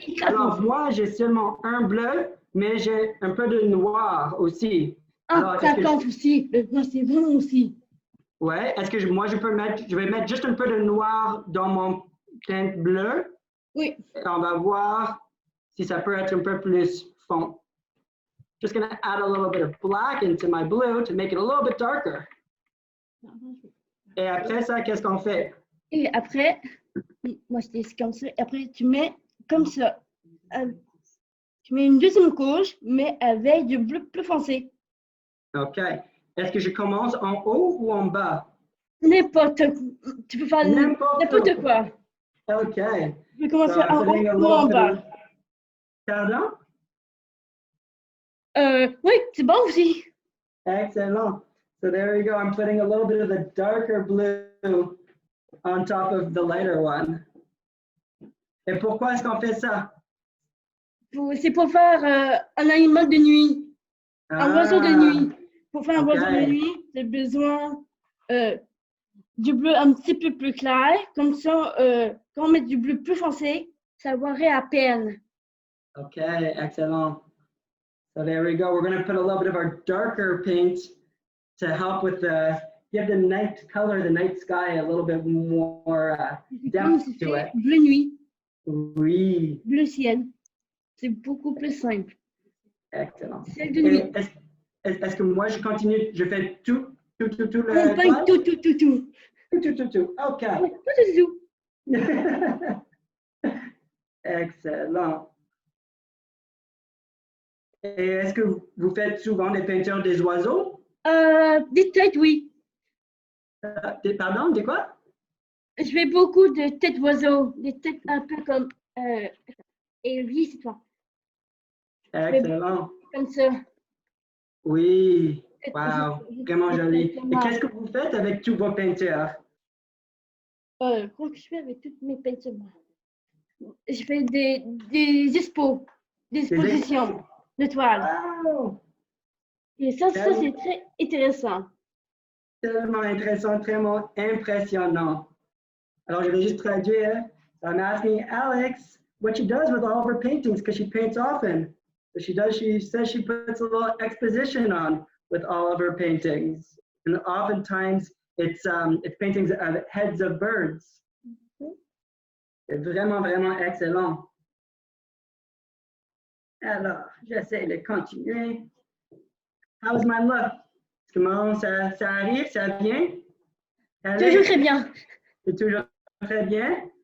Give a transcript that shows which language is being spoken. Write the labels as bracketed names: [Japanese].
[French] Alors, moi, j'ai seulement un bleu, mais j'ai un peu de noir aussi. Ah, ça compte aussi. Le noir, c'est bon aussi. Ouais. Est-ce que moi, je vais mettre juste un peu de noir dans mon teinte bleue? Oui. Et on va voir si ça peut être un peu plus fond. [English] Just going to add a little bit of black into my blue to make it a little bit darker. [French] Et après ça, qu'est-ce qu'on fait? Et après, moi, je dis comme ça. Et après, tu mets comme ça. Tu mets une deuxième couche, mais avec du bleu plus foncé. OK. Est-ce que je commence en haut ou en bas? N'importe. Tu peux faire n'importe quoi. OK. Tu peux commencer en haut ou en bas. Pardon? Oui, c'est bon aussi. [English] Excellent. So there you go. I'm putting a little bit of the darker blue on top of the lighter one. [French] Et pourquoi est-ce qu'on fait ça? C'est pour faire un animal de nuit. Un oiseau de nuit. Pour faire un oiseau de nuit, j'ai besoin du bleu un petit peu plus clair. Comme ça, quand on met du bleu plus foncé, ça voirait à peine. OK, excellent. [English] So there we go. We're going to put a little bit of our darker paint to help with give the night color, the night sky, a little bit more depth to it. [French] Bleu nuit. Oui. Bleu ciel. C'est beaucoup plus simple. Excellent. Ciel de nuit. Est-ce que moi, je continue, je fais tout le On peint tout. Tout. OK. Tout. Excellent. Et est-ce que vous faites souvent des peintures des oiseaux? Des têtes, oui. Pardon, des quoi? Je fais beaucoup de têtes d'oiseaux, des têtes un peu comme et lui, c'est toi. Excellent. Comme ça. Oui. Wow. Vraiment joli. Et qu'est-ce que vous faites avec toutes vos peintures? Qu'est-ce que je fais avec toutes mes peintures? Je fais des expos, des expositions de toiles. Wow. Et ça, c'est très intéressant. Tellement intéressant, tellement impressionnant. Alors, je vais juste traduire. [English] So I'm asking Alex what she does with all of her paintings because she paints often. So she says she puts a little exposition on with all of her paintings. And oftentimes it's paintings of heads of birds. [French] C'est vraiment, vraiment excellent. Alors, j'essaie de continuer. [English] How's my look? [French] Comment ça arrive? Ça vient? Toujours très bien. C'est toujours très bien?